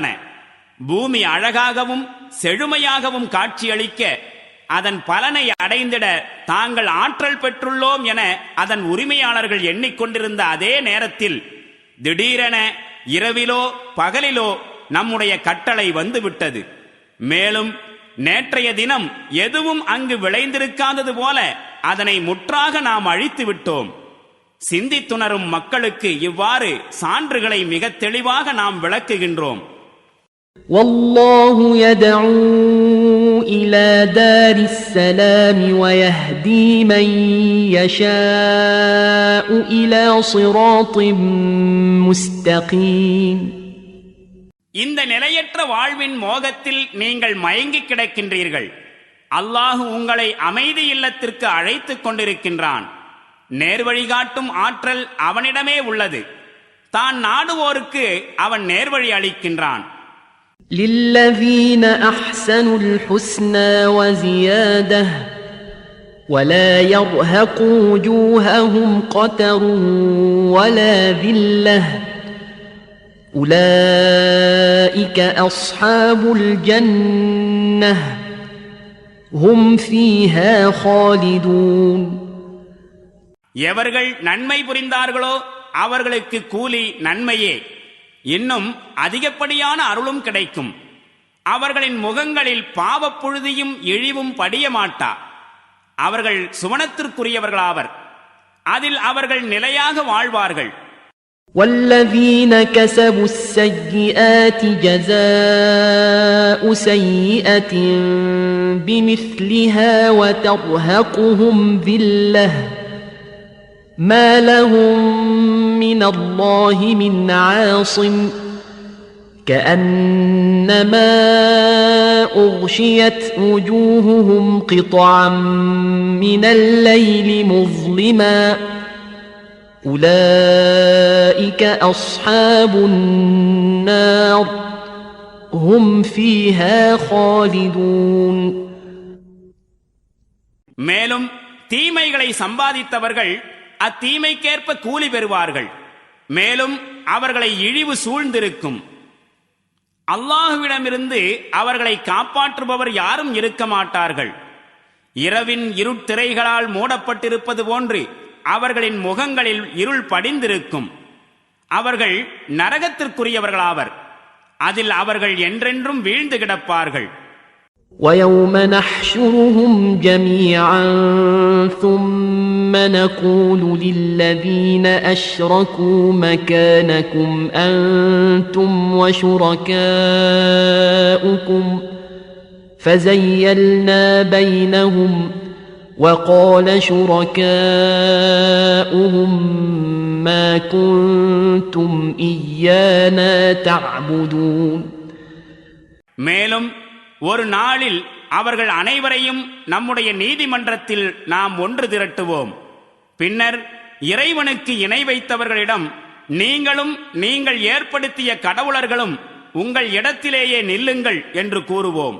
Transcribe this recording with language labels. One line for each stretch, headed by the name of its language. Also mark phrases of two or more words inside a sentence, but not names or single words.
Tamil: பூமி அழகாகவும் செழுமையாகவும் காட்சியளிக்க அதன் பலனை அடைந்திட தாங்கள் ஆற்றல் பெற்றுள்ளோம் என அதன் உரிமையாளர்கள் எண்ணிக்கொண்டிருந்த அதே நேரத்தில் திடீரென இரவிலோ பகலிலோ நம்முடைய கட்டளை வந்துவிட்டது. மேலும் நேற்றைய தினம் எதுவும் அங்கு விளைந்திருக்காதது போல அதனை முற்றாக நாம் அழித்து விட்டோம். சிந்தித்துணரும் மக்களுக்கு இவ்வாறு சான்றுகளை மிக தெளிவாக நாம் விளக்குகின்றோம்.
Arabic: والله يدعو إلى دار السلام ويهدي من يشاء إلى صراط مستقيم.
Tamil: இந்த நிலையற்ற வாழ்வின் மோகத்தில் நீங்கள் மயங்கி கிடக்கின்றீர்கள். அல்லாஹ் உங்களை அமைதி இல்லத்திற்கு அழைத்துக் கொண்டிருக்கின்றான். நேர்வழி காட்டும் ஆற்றல் அவனிடமே உள்ளது. தான் நாடுவோருக்கு அவன் நேர்வழி அளிக்கின்றான்.
Arabic: للذين أحسنوا الحسنى وزيادة ولا يرهق وجوههم قتر ولا ذلة أولئك أصحاب الجنة هم فيها خالدون.
Tamil: எவர்கள் நன்மை புரிந்தார்களோ அவர்களுக்கு கூலி நன்மையே. இன்னும் அதிகப்படியான அருளும் கிடைக்கும். அவர்களின் முகங்களில் பாவப்புழுதியும் இழிவும் படிய மாட்டா. அவர்கள் சுவனத்திற்குரியவர்களாவர். அதில் அவர்கள் நிலையாக வாழ்வார்கள்.
Arabic: والذين كسبوا السيئات جزاء سيئة بمثلها وترهقهم ذلة ما لهم من الله من عاصم كأنما أغشيت وجوههم قطعا من الليل مظلما أولئك أصحاب النار هم فيها خالدون.
Tamil: மேலும் தீமைகளை சம்பாதித்தவர்கள் அத்தீமைக்கேற்ப கூலி பெறுவார்கள். மேலும் அவர்களை இழிவு சூழ்ந்திருக்கும். அல்லாஹுவிடமிருந்து அவர்களை காப்பாற்றுபவர் யாரும் இருக்க மாட்டார்கள். இரவின் இருட்திரைகளால் மூடப்பட்டிருப்பது போன்று அவர்களின் முகங்களில் இருள் படிந்திருக்கும். அவர்கள் நரகத்திற்குரியவர்களாவர். அதில் அவர்கள் என்றென்றும் வீழ்ந்து கிடப்பார்கள்.
Arabic: وَيَوْمَ نَحْشُرُهُمْ جَمِيعًا ثُمَّ نَقُولُ لِلَّذِينَ أَشْرَكُوا مَكَانَكُمْ أَنْتُمْ وَشُرَكَاؤُكُمْ فَزَيَّلْنَا بَيْنَهُمْ وَقَالَ شُرَكَاؤُهُمْ مَا كُنْتُمْ إِيَّانَا تَعْبُدُونَ.
Tamil: மேலும் ஒரு நாளில் அவர்கள் அனைவரையும் நம்முடைய நீதிமன்றத்தில் நாம் ஒன்று திரட்டுவோம். பின்னர் இறைவனுக்கு இணை வைத்தவர்களிடம் நீங்களும் நீங்கள் ஏற்படுத்திய கடவுளர்களும் உங்கள் இடத்திலேயே நில்லுங்கள் என்று கூறுவோம்.